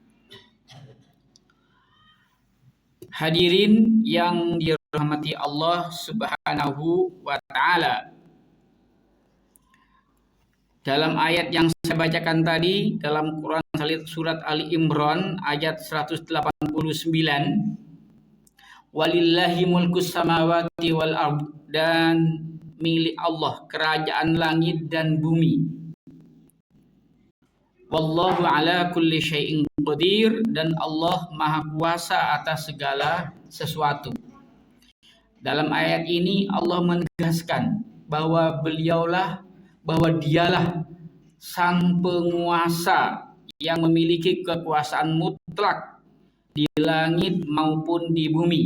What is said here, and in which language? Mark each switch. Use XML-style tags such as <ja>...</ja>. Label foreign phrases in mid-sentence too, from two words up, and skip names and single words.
<id>Hadirin yang dirahmati Allah</id> <ar>سبحانه وتعالى,</ar> <id>dalam ayat yang saya bacakan tadi dalam Quran surat Ali Imran ayat 189,</id> <ar>ولله ملك السماوات والأرض,</ar> <id>dan milik Allah kerajaan langit dan bumi.</id> <ar>والله على كل شيء قدير,</ar> <id>dan Allah Maha Kuasa atas segala sesuatu. Dalam ayat ini Allah menegaskan bahwa dialah sang penguasa yang memiliki kekuasaan mutlak di langit maupun di bumi.</id>